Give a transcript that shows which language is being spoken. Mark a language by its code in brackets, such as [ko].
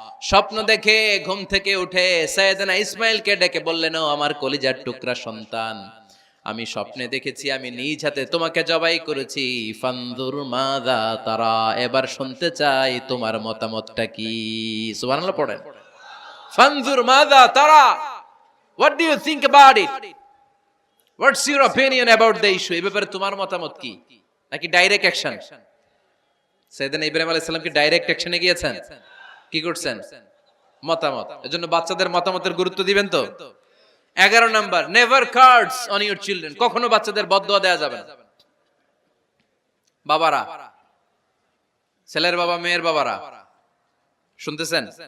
[bn] স্বপ্ন দেখে ঘুম থেকে উঠে সাইয়েদনা ইসমাইলকে ডেকে বললেন, ও আমার কলিজার টুকরা সন্তান, আমি স্বপ্নে দেখেছি আমি নিজ হাতে তোমাকে জবাই করেছি। [ar] ফানজুর মাযা তারা, [bn] এবার শুনতে চাই তোমার মতামতটা কি। সুবহানাল্লাহ পড়েন। [ar] ফানজুর মাযা তারা, [en] what do you think about it, what's your opinion about the issue, [bn] এই ব্যাপারে তোমার মতামত কি? নাকি ডাইরেক্ট অ্যাকশন? সাইয়েদনা ইব্রাহিম আলাইহিস সালাম কি ডাইরেক্ট অ্যাকশনে গিয়েছেন? কি করছেন? মতামত। এজন্য বাচ্চাদের মতামতের গুরুত্ব দিবেন তো। 11 number, [en] never curse on your children, [bn] কখনো বাচ্চাদের বদদোয়া দেয়া যাবে না। বাবারা, ছেলের বাবা মেয়ের বাবারা শুনতেছেন?